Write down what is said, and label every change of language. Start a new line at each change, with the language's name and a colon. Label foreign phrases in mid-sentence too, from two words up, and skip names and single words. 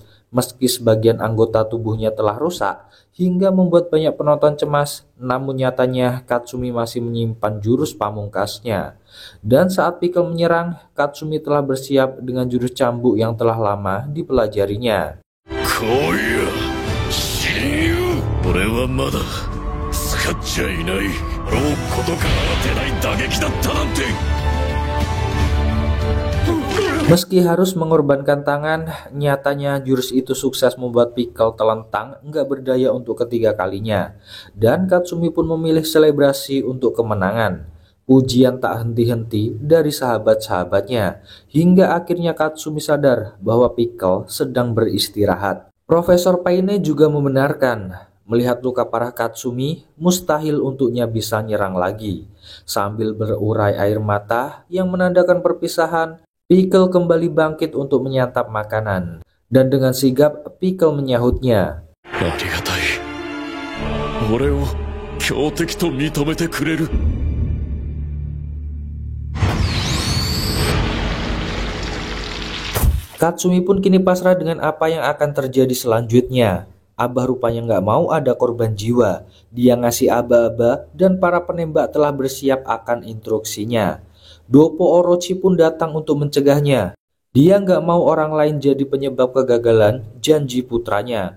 Indonesian: Meski sebagian anggota tubuhnya telah rusak, hingga membuat banyak penonton cemas, namun nyatanya Katsumi masih menyimpan jurus pamungkasnya. Dan saat Pickle menyerang, Katsumi telah bersiap dengan jurus cambuk yang telah lama dipelajarinya.
Japanese: 俺はまだ使っちゃいない。あろうことから当てない打撃だったなんて。
Indonesian: Meski harus mengorbankan tangan, nyatanya jurus itu sukses membuat Pickle telentang nggak berdaya untuk ketiga kalinya. Dan Katsumi pun memilih selebrasi untuk kemenangan. Pujian tak henti-henti dari sahabat-sahabatnya, hingga akhirnya Katsumi sadar bahwa Pickle sedang beristirahat. Profesor Paine juga membenarkan, Melihat luka parah Katsumi, mustahil untuknya bisa nyerang lagi. Sambil berurai air mata yang menandakan perpisahan, Pickle kembali bangkit untuk menyantap makanan. Dan dengan sigap, Pickle menyahutnya.
Japanese: ありがたい。俺を強敵と認めてくれる。
Indonesian: Katsumi pun kini pasrah dengan apa yang akan terjadi selanjutnya. Abah rupanya nggak mau ada korban jiwa. Dia ngasih aba-aba dan para penembak telah bersiap akan instruksinya. Doppo Orochi pun datang untuk mencegahnya. Dia nggak mau orang lain jadi penyebab kegagalan janji putranya.